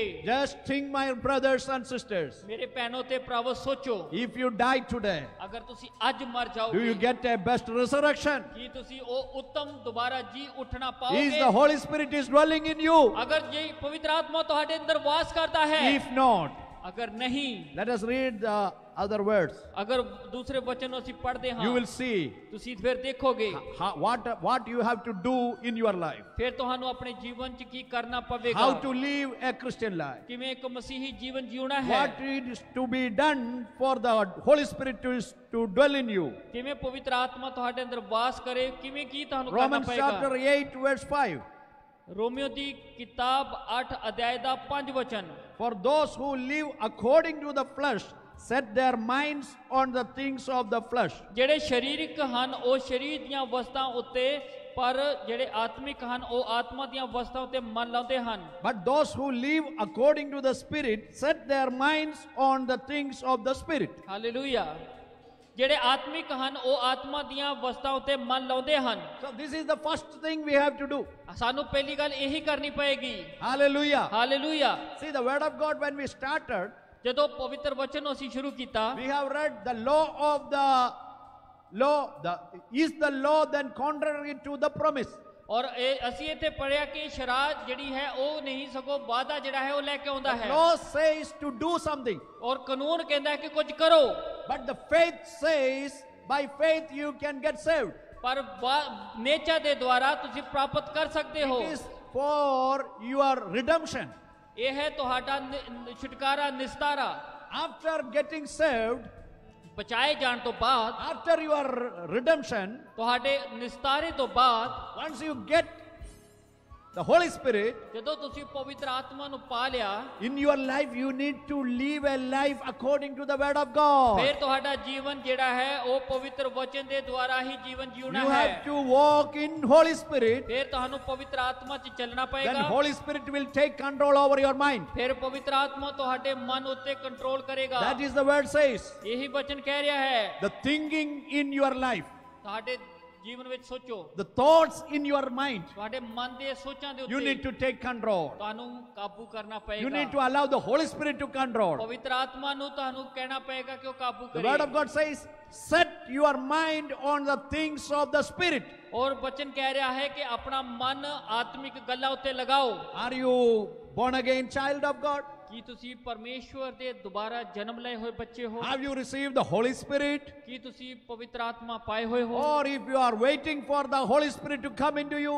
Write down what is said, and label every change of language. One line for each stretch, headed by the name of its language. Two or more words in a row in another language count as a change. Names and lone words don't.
English: Just think, my brothers and sisters,
Punjabi: ਮੇਰੇ ਭੈਣੋ ਤੇ ਭਰਾਵੋ ਸੋਚੋ,
English: if you die today,
Punjabi: ਅਗਰ ਤੁਸੀਂ ਅੱਜ ਮਰ
English: do you
Punjabi: ਜਾਓਗੇ
English: get a best resurrection?
Punjabi: ਕੀ ਤੁਸੀਂ ਉਹ ਉੱਤਮ ਦੁਬਾਰਾ ਜੀ ਉੱਠਣਾ
English: Is
Punjabi: ਪਾਓਗੇ?
English: the Holy Spirit is dwelling in you?
Punjabi: ਅਗਰ ਜੇ ਪਵਿੱਤਰ ਆਤਮਾ ਤੁਹਾਡੇ ਅੰਦਰ ਵਾਸ ਕਰਦਾ ਹੈ,
English: If not,
Punjabi: ਅਗਰ ਨਹੀਂ,
English: let us read the other words.
Punjabi: ਅਗਰ ਦੂਸਰੇ ਵਚਨ ਨੂੰ ਅਸੀਂ ਪੜ੍ਹਦੇ ਹਾਂ,
English: You will see
Punjabi: ਤੁਸੀਂ ਫਿਰ ਦੇਖੋਗੇ
English: what you have to do in your life.
Punjabi: ਫਿਰ ਤੁਹਾਨੂੰ ਆਪਣੇ ਜੀਵਨ 'ਚ ਕੀ ਕਰਨਾ ਪਵੇਗਾ,
English: How to live a Christian life.
Punjabi: ਕਿਵੇਂ ਇੱਕ ਮਸੀਹੀ ਜੀਵਨ ਜਿਉਣਾ ਹੈ,
English: What is to be done for the Holy Spirit to dwell in you.
Punjabi: ਕਿਵੇਂ ਪਵਿੱਤਰ ਆਤਮਾ ਤੁਹਾਡੇ ਅੰਦਰ ਵਾਸ ਕਰੇ, ਕਿਵੇਂ ਕੀ ਤੁਹਾਨੂੰ ਕਰਨਾ
English: Romans chapter
Punjabi: ਪਏਗਾ।
English: 8 verse 5.
Punjabi: ਰੋਮੀਓ ਦੀ ਕਿਤਾਬ 8 ਅਧਿਆਇ ਦਾ 5 ਵਚਨ।
English: For those who live according to the flesh set their minds on the things of the flesh.
Punjabi: ਜਿਹੜੇ ਸਰੀਰਕ ਹਨ ਉਹ ਸਰੀਰ ਦੀਆਂ ਵਸਤਾਂ ਉੱਤੇ, ਪਰ ਜਿਹੜੇ ਆਤਮਿਕ ਹਨ ਉਹ ਆਤਮਾ ਦੀਆਂ ਵਸਤਾਂ ਉੱਤੇ ਮਨ ਲਾਉਂਦੇ ਹਨ।
English: But those who live according to the Spirit set their minds on the things of the Spirit.
Punjabi: ਹਾਲੇਲੂਇਆ। ਜਿਹੜੇ ਆਤਮਿਕ ਹਨ ਉਹ ਆਤਮਾ ਦੀਆਂ ਵਸਤਾਂ ਉੱਤੇ ਮਨ ਲਾਉਂਦੇ ਹਨ।
English: So this is the first thing we have to do.
Punjabi: ਸਾਨੂੰ ਪਹਿਲੀ ਗੱਲ ਇਹੀ ਕਰਨੀ ਪਏਗੀ।
English: Hallelujah.
Punjabi: ਹਾਲੇਲੂਇਆ।
English: See, the word of God, when we started,
Punjabi: ਜਦੋਂ ਪਵਿੱਤਰ ਵਚਨ ਨੂੰ ਅਸੀਂ ਸ਼ੁਰੂ ਕੀਤਾ,
English: we have read the law of the law. Is the law then contrary to the promise?
Punjabi: ਔਰ ਅਸੀਂ ਇੱਥੇ ਪੜਿਆ ਕਿ ਸ਼ਰਾਧ ਜਿਹੜੀ ਹੈ ਉਹ ਨਹੀਂ ਸਗੋਂ ਵਾਅਦਾ ਜਿਹੜਾ ਹੈ ਉਹ ਲੈ ਕੇ ਆਉਂਦਾ
English: The
Punjabi: ਹੈ।
English: law says to do something,
Punjabi: ਔਰ ਕਾਨੂੰਨ ਕਹਿੰਦਾ ਹੈ ਕਿ ਕੁਝ ਕਰੋ,
English: but the faith says by faith you can get saved.
Punjabi: ਪਰ ਨੇਚਾ ਦੇ ਦੁਆਰਾ ਤੁਸੀਂ ਪ੍ਰਾਪਤ ਕਰ ਸਕਦੇ ਹੋ।
English: It is for your redemption.
Punjabi: ਇਹ ਹੈ ਤੁਹਾਡਾ ਛੁਟਕਾਰਾ, ਨਿਸਤਾਰਾ।
English: After getting saved,
Punjabi: ਬਚਾਏ ਜਾਣ ਤੋਂ ਬਾਅਦ,
English: after your redemption,
Punjabi: ਤੁਹਾਡੇ ਨਿਸਤਾਰੇ ਤੋਂ ਬਾਅਦ,
English: once you get the Holy Spirit
Punjabi: ਜਦੋਂ ਤੁਸੀਂ ਪਵਿੱਤਰ ਆਤਮਾ ਨੂੰ ਪਾ ਲਿਆ,
English: in your life, you need to live a life according to the word of God.
Punjabi: ਫਿਰ ਤੁਹਾਡਾ ਜੀਵਨ ਜਿਹੜਾ ਹੈ ਉਹ ਪਵਿੱਤਰ ਵਚਨ ਦੇ ਦੁਆਰਾ ਹੀ ਜੀਵਨ ਜਿਉਣਾ
English: You
Punjabi: ਹੈ।
English: have to walk in Holy Spirit.
Punjabi: ਫਿਰ ਤੁਹਾਨੂੰ ਪਵਿੱਤਰ ਆਤਮਾ 'ਚ ਚੱਲਣਾ
English: Then
Punjabi: ਪਏਗਾ।
English: Holy Spirit will take control over your mind.
Punjabi: ਫਿਰ ਪਵਿੱਤਰ ਆਤਮਾ ਤੁਹਾਡੇ ਮਨ ਉੱਤੇ ਕੰਟਰੋਲ ਕਰੇਗਾ।
English: That is the word says.
Punjabi: ਇਹੀ ਵਚਨ ਕਹਿ ਰਿਹਾ ਹੈ।
English: The thinking in your life,
Punjabi: ਤੁਹਾਡੇ ਜੀਵਨ ਵਿੱਚ ਸੋਚੋ,
English: the thoughts in your mind,
Punjabi: ਤੁਹਾਡੇ ਮਨ ਦੇ ਸੋਚਾਂ ਦੇ
English: you need
Punjabi: ਉੱਤੇ
English: to take control.
Punjabi: ਤੁਹਾਨੂੰ ਕਾਬੂ ਕਰਨਾ
English: You need to
Punjabi: ਪਏਗਾ।
English: allow the Holy Spirit to control.
Punjabi: ਪਵਿੱਤਰ ਆਤਮਾ ਨੂੰ ਤੁਹਾਨੂੰ ਕਹਿਣਾ ਪਏਗਾ ਕਿ ਉਹ ਕਾਬੂ
English: The word of
Punjabi: ਕਰੇ।
English: God says, set your mind on the things of the Spirit.
Punjabi: ਔਰ ਵਚਨ ਕਹਿ ਰਿਹਾ ਹੈ ਕਿ ਆਪਣਾ ਮਨ ਆਤਮਿਕ ਗੱਲਾਂ ਉੱਤੇ ਲਗਾਓ।
English: Are you born again child of God?
Punjabi: ਕੀ ਤੁਸੀਂ ਪਰਮੇਸ਼ਵਰ ਦੇ ਦੁਬਾਰਾ ਜਨਮ ਲਏ ਹੋਏ ਬੱਚੇ ਹੋ?
English: Have you received the Holy Spirit?
Punjabi: ਕੀ ਤੁਸੀਂ ਪਵਿੱਤਰ ਆਤਮਾ ਪਾਏ ਹੋਏ ਹੋ?
English: Or if you are waiting for the Holy Spirit to come into you,